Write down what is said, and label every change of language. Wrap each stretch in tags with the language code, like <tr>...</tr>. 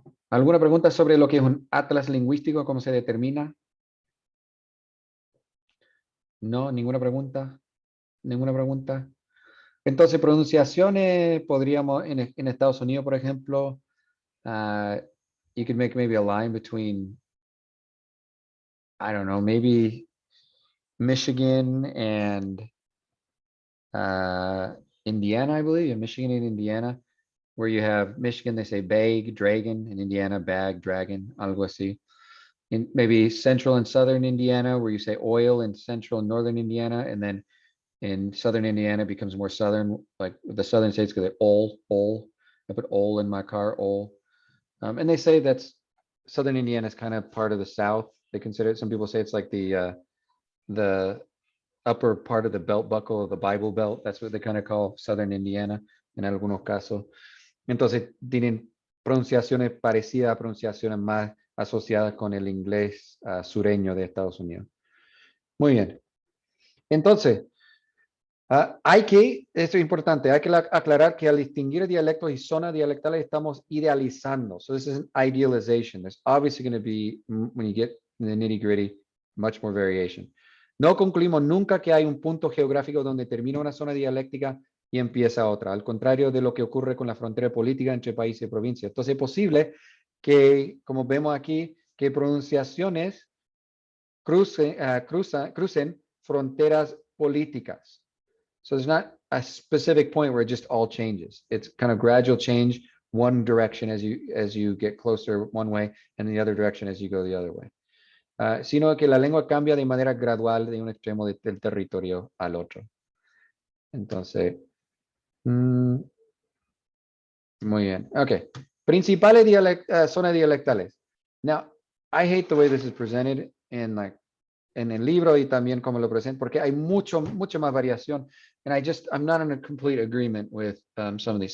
<es>¿Alguna pregunta sobre lo que es un atlas lingüístico? ¿Cómo se determina? No, ninguna pregunta. Ninguna pregunta. Entonces, pronunciaciones, podríamos, en Estados Unidos, por ejemplo,</es> <en>you could make maybe a line between, I don't know, maybe Michigan and Indiana, I believe, in Michigan and Indiana, where you have Michigan, they say bag, dragon, and Indiana, bag, dragon,</en> <es>algo así.</es> <en>In maybe central and southern Indiana, where you say oil in central and northern Indiana, and then in southern Indiana becomes more southern, like the southern states, because oil. I put oil in my car, oil. And they say that's southern Indiana is kind of part of the South. They consider it. Some people say it's like the upper part of the belt buckle of the Bible Belt. That's what they kind of call southern Indiana</en> <es>en algunos casos. Entonces tienen pronunciaciones parecidas a pronunciaciones más asociadas con el inglés sureño de Estados Unidos. Muy bien. Entonces, esto es importante, hay que aclarar que al distinguir dialectos y zonas dialectales estamos idealizando.</es> <en>So this is an idealization. There's obviously going to be, when you get in the nitty gritty, much more variation.</en> <es>No concluimos nunca que hay un punto geográfico donde termina una zona dialéctica y empieza otra, al contrario de lo que ocurre con la frontera política entre países y provincias. Entonces es posible que, como vemos aquí, que pronunciaciones crucen fronteras políticas.</es> <en>So there's not a specific point where it just all changes. It's kind of gradual change, one direction as you get closer one way, and the other direction as you go the other way.</en> <es>Sino que la lengua cambia de manera gradual de un extremo del territorio al otro. Entonces, muy bien. Okay. Principales zonas dialectales.</es> <en>Now, I hate the way this is presented</en> <es>en el libro y también como lo presento, porque hay mucha más variación.</es> <en>And I'm not in a complete agreement with some of these.</en>